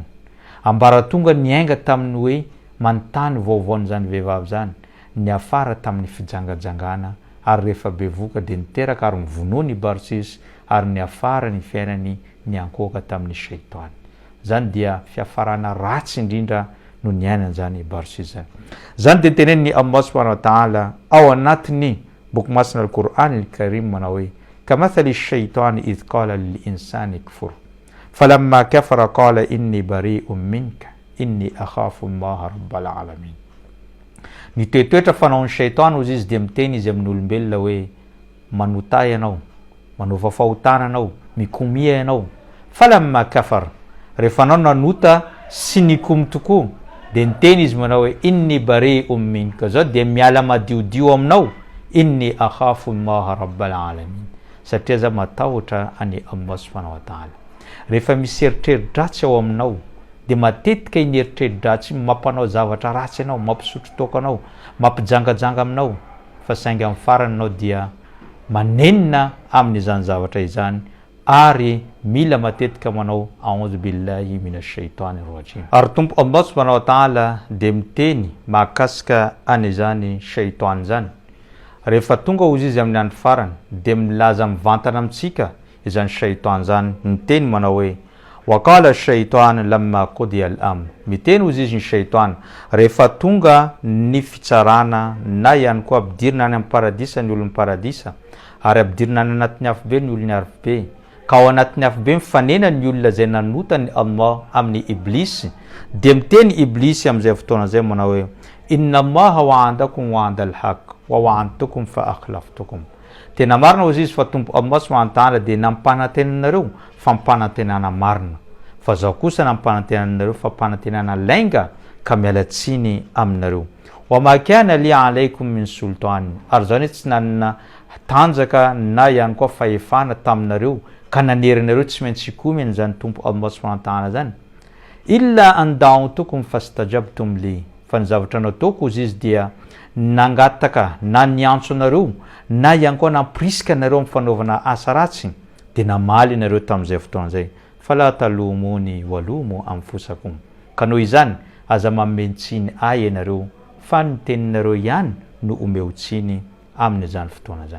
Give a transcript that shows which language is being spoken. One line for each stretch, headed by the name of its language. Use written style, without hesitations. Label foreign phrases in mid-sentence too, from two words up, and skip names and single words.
Malagasy: Ambaratonga niainga tamin'ny hoe manontany vaovaon'izany vehivavy zany, niafara tamin'ny fijangajangana ary rehefa bevoka dia niteraka ary mivonoa ny barsisy ary niafara ny fiainany niankoka tamin'ny shaitany. Zany dia fiafarana ratsy indrindra no niainana zany barsisy zany. Zany dia tenen'ny
Arabic: الله سبحانه وتعالى
Malagasy: ao anatiny boky masina
Arabic: القرآن الكريم
Malagasy: manao hoe
Arabic: كمثل الشيطان إذ قال للإنسان اكفر فلما كفر قال إني بريء منك إني أخاف الله رب العالمين.
Malagasy: Ny toetoetra fanaon'ny shaitany ozy izy dia miteny izy amin'ny olombelona hoe manotay ianao, manova fahotana anao, mikomia ianao.
Arabic: فلما كفر,
Malagasy: rehefa anao nanota sy nikomy tokoa dia niteny izy manao hoe
Arabic: إني بريء منك,
Malagasy: zao dia miala madiodio aminao,
Arabic: إني أخاف الله رب العالمين,
Malagasy: satria za matahotra any
Arabic: الله سبحانه وتعالى.
Malagasy: Rehefa misy eritreri-dratsy ao aminao dia matetika iny eritreri-dratsy mampanao zavatra ratsy ianao, mampisotro toko anao, mampijangajanga aminao, fa saingy amin'ny farany anao dia manenina amin'izany zavatra izany ary mila matetika manao
Arabic: أعوذ بالله من الشيطان الرجيم.
Malagasy: Ary tompo
Arabic: الله سبحانه وتعالى
Malagasy: dia miteny mahakasika an'izany shaitany zany. Rehefa tonga ozy izy amin'ny andro farany dia milaza mivantana amintsika izany shaitany zany, miteny manao hoe
Arabic: وقال الشيطان لما قضي الأمر,
Malagasy: miteny ozy izy ny shaitany rehefa tonga ny fitsarana na ihany koa ampidirina any amin'ny paradisa ny olon'ny paradisa ary ampidirina any anatin'ny afobe ny olon'ny afobe, ka ao anatin'ny afobe mifanena ny olona zay nanotany Allah amin'ny Ibliss, dia miteny Ibliss amin'izay fotoana zay manao hoe
Arabic: إن الله وعدكم وعد الحق و وعدتكم فأخلفتكم.
Malagasy: Tena marina ozy izy fa tompo
Arabic: الله سبحانه وتعالى
Malagasy: dia nampanantenanareo fa mpanantenana marina, fa zao kosa nampanantenanareo fa mpanantenana lainga ka mialatsiny aminareo.
Arabic: وما كان لي عليكم من سلطان,
Malagasy: ary zao ny tsy nanana tanjaka na ihany koa fahefana taminareo ka nanerinareo tsy maintsy ikomy an'izany tompo
Arabic: الله سبحانه وتعالى
Malagasy: zany.
Arabic: إلا أن دعوتكم فاستجبتم لي,
Malagasy: fa ny zavatra nataoko ozy izy dia nangataka na niantso anareo na ihany koa nampirisika anareo amin'ny fanaovana asa ratsy dia namaly anareo tamin'izay fotoana zay.
Arabic: فلا تلوموني ولوموا أنفسكم,
Malagasy: ka noho izany aza mamentsiny ay ianareo fa ny teninareo ihany no omeotsiny amin'izany fotoana zany.